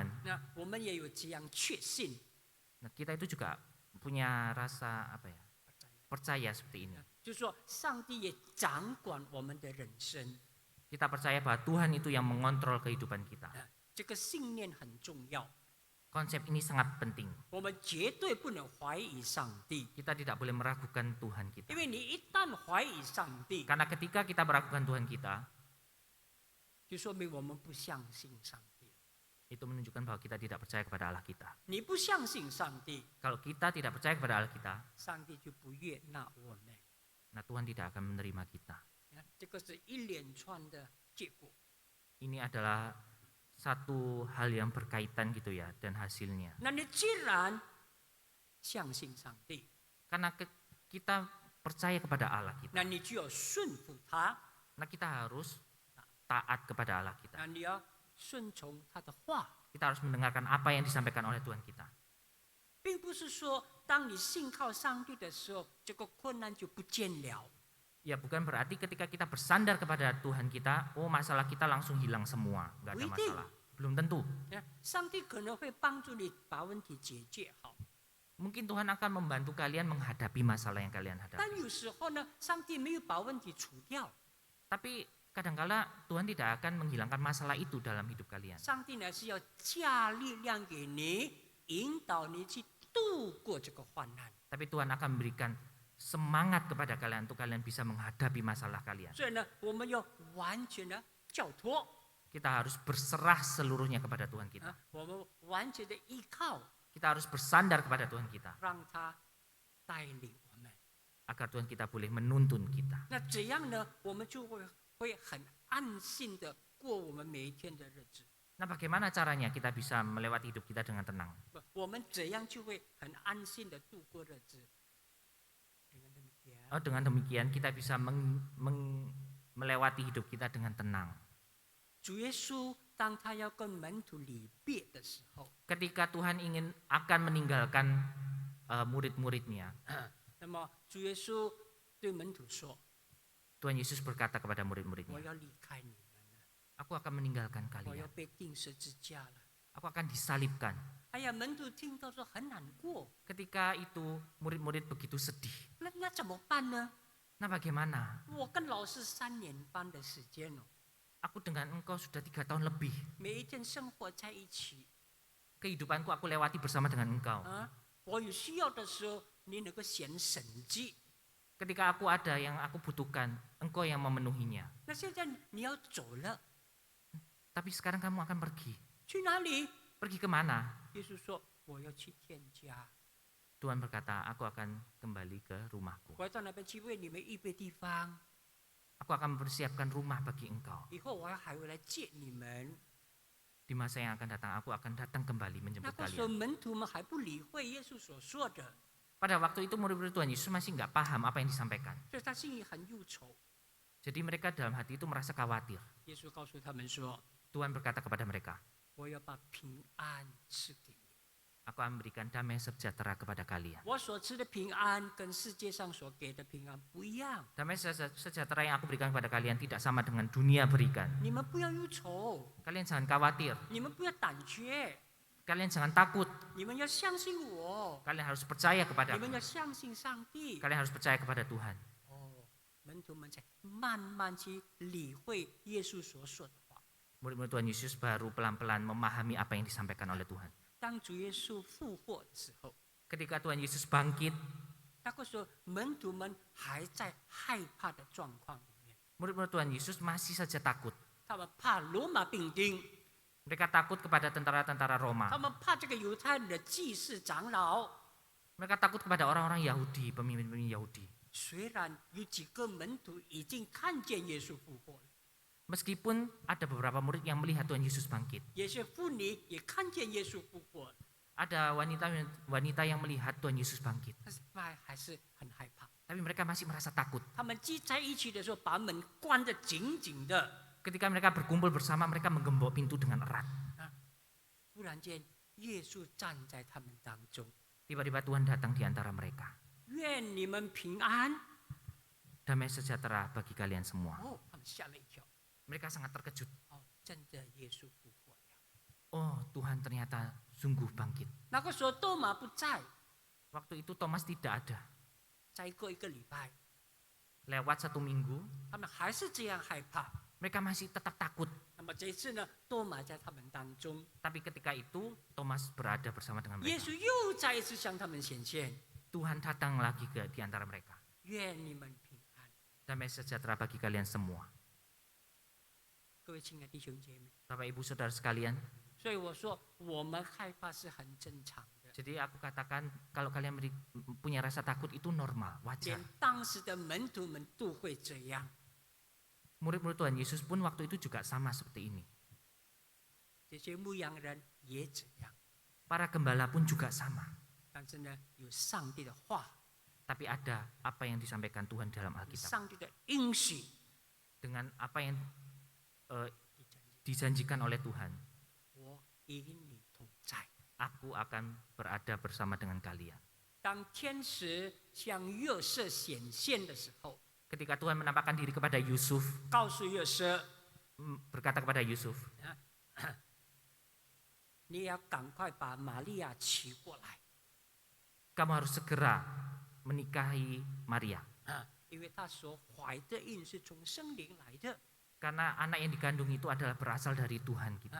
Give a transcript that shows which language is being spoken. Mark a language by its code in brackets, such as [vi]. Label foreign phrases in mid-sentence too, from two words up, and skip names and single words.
[zh] 那我们也有这样确信， [id] nah kita itu juga punya rasa apa ya? Percaya seperti ini. [zh] 就是说上帝也掌管我们的人生。 [id] Kita percaya bahwa Tuhan itu yang mengontrol kehidupan kita. [zh] 这个信念很重要， [id] Konsep ini sangat penting. [zh] 我们绝对不能怀疑上帝， [id] Kita tidak boleh meragukan Tuhan kita. [zh] 因为你一旦怀疑上帝， [id] Karena ketika kita meragukan Tuhan kita, [zh] 就说明我们不相信上帝。 [id] itu menunjukkan bahwa kita tidak percaya kepada Allah kita. [zh] 你不相信上帝， [id] Kalau kita tidak percaya kepada Allah kita, [zh] 上帝就不悦纳我们。 [id] nah Tuhan tidak akan menerima kita. [zh] 这个是一连串的结果。 [id] Ini adalah satu hal yang berkaitan gitu ya, dan hasilnya. [zh] 那你既然相信上帝， [id] Karena kita percaya kepada Allah kita, [zh] 那你就要顺服他， [id] nah kita harus taat kepada Allah kita. [zh] 那你要顺从他的话， [id] Kita harus mendengarkan apa yang disampaikan oleh Tuhan kita. [zh] 并不是说当你信靠上帝的时候，这个困难就不见了。 [id] Ya bukan berarti ketika kita bersandar kepada Tuhan kita, oh masalah kita langsung hilang semua, nggak ada masalah. Belum tentu. [zh] 上帝可能会帮助你把问题解决好， [id] Mungkin Tuhan akan membantu kalian menghadapi masalah yang kalian [zh] 但 [id] hadapi. [zh] 有时候呢，上帝没有把问题除掉， [id] Tapi kadangkala Tuhan tidak akan menghilangkan masalah itu dalam hidup kalian. [zh] 上帝呢是要加力量给你，引导你去度过这个患难。 [id] Tapi Tuhan akan memberikan semangat kepada kalian untuk kalian bisa menghadapi masalah kalian. [zh] 所以呢，我们要完全的交托 [id] Kita harus berserah seluruhnya kepada Tuhan kita. [zh] 啊，我们完全的依靠， [id] Kita harus bersandar kepada Tuhan kita [zh] 让他带领我们。 [id] agar Tuhan kita boleh menuntun kita. [zh] 那怎样呢？我们就会很安心的过我们每一天的日子。 [id] Nah, bagaimana caranya kita bisa melewati hidup kita dengan tenang? [zh] 不，我们怎样就会很安心的度过日子 ？ [id] dengan demikian， Dengan demikian kita bisa melewati hidup kita dengan tenang. [zh] 主耶稣当他要跟门徒离别的时候， [id] Ketika Tuhan akan meninggalkan murid-muridnya, [zh] 那么主耶稣对门徒说 [id] Tuhan Yesus berkata kepada：“ [zh] 我 [id] murid-muridnya, [zh] 要离开你们了， [id] Aku akan meninggalkan [zh] 我要 [id] kalian. [zh] 被钉十字架了。 [id] Aku akan disalibkan." [zh] 哎呀，门徒听到说很难过， [id] Ketika itu murid-murid begitu sedih. [zh] 那怎么办呢？ [id] Nah, bagaimana? [zh] 我跟老师3年半的时间哦， [id] Aku dengan engkau sudah 3 tahun lebih. [zh] 每一天生活在一起 [id] Kehidupanku aku lewati bersama dengan engkau. 啊。 [zh] 我有需要的时候，你能够显神迹。 [id] Ketika aku ada yang aku butuhkan, engkau yang memenuhinya. [zh] 那现在你要走了， [id] Tapi sekarang kamu akan pergi. [zh] 去哪里？ [id] Pergi kemana? [zh] 耶稣说我要去天家， [id] Tuhan berkata, aku akan kembali ke rumahku. [zh] 我要到那边去为你们预备地方， [id] Aku akan mempersiapkan rumah bagi engkau. [zh] 以后我还会来接你们。 [id] Di masa yang akan datang, aku akan datang kembali [zh] 那 [id] menjemput [zh] 个时候 [id] kalian. [zh] 门徒们还不理会耶稣所说的， [id] Pada waktu itu murid-murid Tuhan Yesus masih nggak paham apa yang disampaikan. [zh] 所以他心里很忧愁。 [id] Jadi mereka dalam hati itu merasa khawatir. [zh] 耶稣告诉他们说 [id] Tuhan berkata kepada mereka, [zh] 我要把平安赐给你。 [id] aku akan memberikan damai sejahtera kepada kalian. [zh] 我所赐的平安跟世界上所给的平安不一样， [id] Damai sejahtera yang aku berikan kepada kalian tidak sama dengan dunia berikan. [zh] 你们不要忧愁， [id] Kalian jangan khawatir, [zh] 你们不要胆怯， [id] kalian jangan takut. [zh] 你们要相信我， [id] Kalian harus percaya [zh] 你 [id] kepada [zh] 们 [id] aku. [zh] 要相信上帝。 [id] Kalian harus percaya kepada Tuhan. [zh] 哦，门徒们才慢慢去理会耶稣所说的话。 [id] Murid-murid Tuhan Yesus baru pelan-pelan memahami apa yang disampaikan oleh Tuhan. [zh] 当主耶稣复活之后， [id] Ketika Tuhan Yesus bangkit, [zh] 那个时候门徒们还在害怕的状况里面， [id] murid-murid Tuhan Yesus masih saja takut. [zh] 他们怕罗马兵丁， [id] Mereka takut kepada tentara-tentara [zh] 他 [id] Roma. [zh] 们怕这个犹太人的祭司长老。 [id] Mereka takut kepada orang-orang Yahudi, pemimpin-pemimpin Yahudi. [zh] 虽然有几个门徒已经看见耶稣复活了， [id] Meskipun ada beberapa murid yang melihat Tuhan Yesus bangkit. [zh] 有些妇女也看见耶稣复活了， [id] Ada wanita yang melihat Tuhan Yesus bangkit. [zh] 但是还是很害怕。 [id] Tapi mereka masih merasa takut. [zh] 他们聚在一起的时候，把门关得紧紧的。 [id] Ketika mereka berkumpul bersama, mereka menggembok pintu dengan erat. [zh] 忽然间，耶稣站在他们当中， [id] Tiba-tiba Tuhan datang di antara mereka. [zh] 愿你们平安。 [id] Damai sejahtera bagi kalian semua. [zh] 哦，他们吓了一跳。 [id] Mereka sangat terkejut. [zh] 哦，真的耶稣复活了。 [id] Oh, Tuhan ternyata sungguh bangkit. [zh] 那个时候多马不在， [id] Waktu itu Thomas tidak ada. [zh] 再过一个礼拜， [id] Lewat 1 minggu, [zh] 他们还是这样害怕。 [id] mereka masih tetap takut. [zh] 那么这一次呢，多马在他们当中， [id] Tapi ketika itu, Thomas berada bersama dengan [zh] 耶 [id] mereka. [zh] 稣又再一次向他们显现。 [id] Tuhan datang lagi di antara mereka. [zh] 愿你们平安。 [id] Damai sejahtera bagi kalian semua. [zh] 各位亲爱的弟兄姐妹， [id] Bapak Ibu Saudara sekalian, [zh] 所以我说我们害怕是很正常的， [id] jadi aku katakan kalau kalian punya rasa takut itu normal, wajar. [zh] 连当时的门徒们都会这样。 [id] Murid-murid Tuhan Yesus pun waktu itu juga sama seperti ini. [zh] 这些牧羊人也这样， [id] Para gembala pun juga sama. [zh] 但是呢，有上帝的话， [id] Tapi ada apa yang disampaikan Tuhan dalam [zh] 有 [id] Alkitab. [zh] 上帝的应许， [id] Dengan apa yang dijanjikan oleh Tuhan, [zh] 我与你同在。 [id] aku akan berada bersama dengan kalian. [zh] 当天使向约瑟显现的时候， [id] Ketika Tuhan menampakkan diri kepada Yusuf, [zh] 告诉约瑟， [id] berkata kepada Yusuf, [zh] 你要赶快把玛利亚娶过来。 [id] kamu harus segera menikahi Maria. [zh] 因为他所怀的孕是从圣灵来的。 [id] Karena anak yang dikandung itu adalah berasal dari Tuhan kita.